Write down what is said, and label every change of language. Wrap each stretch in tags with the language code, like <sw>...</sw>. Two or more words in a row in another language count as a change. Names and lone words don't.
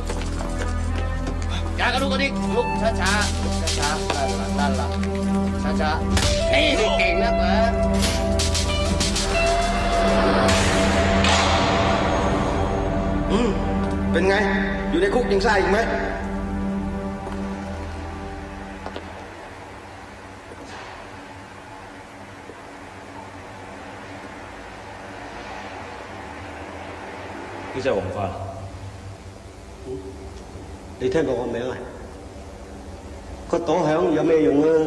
<vi>Dạ cái lúc đi, lúc xa xa, xa xa. Đi thì kiền lắm mà.</vi> <th>เป็นไง อยู่ในคุกยังซ่าอีกไหม</th> <yue>呢隻係黃花。你聽過個名啊？個黨響有咩用啊？</yue>